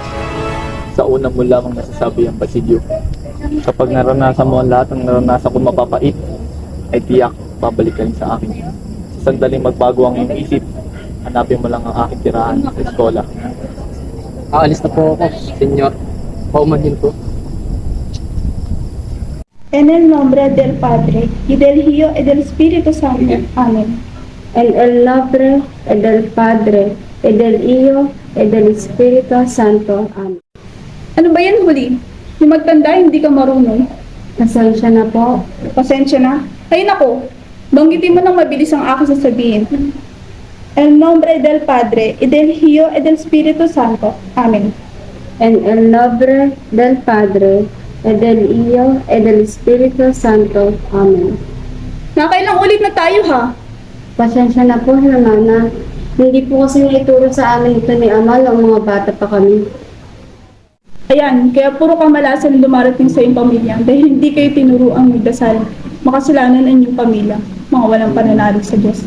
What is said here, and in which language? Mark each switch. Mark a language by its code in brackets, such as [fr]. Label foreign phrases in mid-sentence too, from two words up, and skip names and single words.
[tl] Sa una mo lamang nasasabi ang Basilio. Kapag naranasan mo ang lahat ng naranasan ko mapapait, ay tiyak, babalikan sa akin. Sa sandaling magbago ang iyong isip, hanapin mo lang ang aking tirahan sa eskola. Aalis na po ako, Senyor. Paumanhin po. [es] En el nombre del Padre, y del Hijo, y del Espíritu Santo. Amén. En el nombre del Padre, y del Hijo, y del Espíritu Santo. Amen. [tl] Ano ba yan huli? Yung magtanda, hindi ka marunong. Pasensya na po. Pasensya na. Ay nako, banggitin mo nang mabilis ang aking sasabihin. [es] En nombre del Padre, y del Hijo, y del Espíritu Santo. Amén. En el nombre del Padre, y del Hijo, y del Espíritu Santo. Amen. [tl] Nakailang ulit na tayo ha? Pasensya na po, Hermana. Hindi po kasi naituro sa amin ito ni Amal ang mga bata pa kami. Ayan, kaya puro kamalasan ang dumarating sa iyong pamilya dahil hindi kayo tinuruang magdasal. Makasalanan ang inyong pamilya, mga walang pananalig sa Diyos.